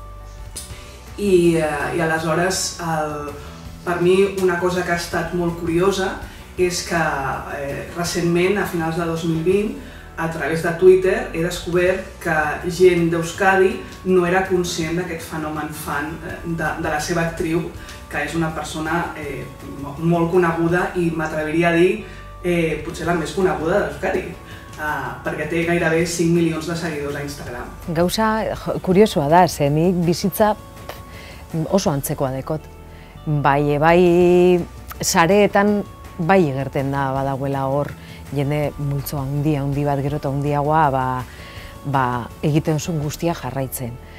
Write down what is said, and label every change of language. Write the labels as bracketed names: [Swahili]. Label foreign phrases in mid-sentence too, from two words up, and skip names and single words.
[Catalan] i aleshores per mi una cosa que ha estat molt curiosa és que recentment, a finals de 2020, a través de Twitter he descobert que gent d'Euskadi no era conscient d'aquest fenomen fan de la seva actriu, que és una persona molt coneguda i m'atreviria a dir potser la més coneguda d'Euskadi, perquè té gairebé 5 milions de seguidors a Instagram. [Basque] Gauza kuriosoa da, nik bizitza oso antzekoa dekot. Bai sareetan bai igerten da badagoela hor jende multzo handi bat gero eta handiagoa egiten zuen guztia jarraitzen.